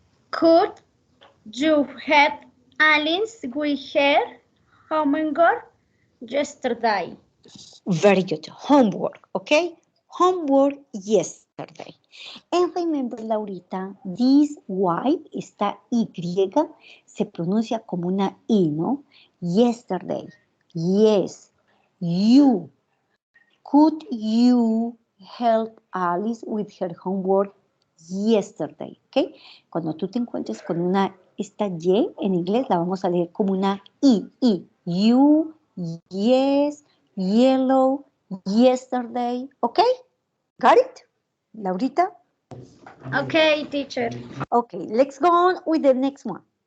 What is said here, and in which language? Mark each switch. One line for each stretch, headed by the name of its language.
English: Could you have Alice with her homework yesterday? Very good. Homework, okay? Homework yesterday. And remember,
Spanish: Laurita, this Y, esta Y, se pronuncia como una I, ¿no?
English: Yesterday. Yes. You. Could you help Alice with her homework yesterday? ¿Ok?
Spanish: Cuando tú te encuentres con esta Y en inglés, la vamos a leer como una I.
English: You, yes, yellow, yesterday. ¿Ok? Got it? Laurita? Okay, teacher. Okay, let's go on with the next one.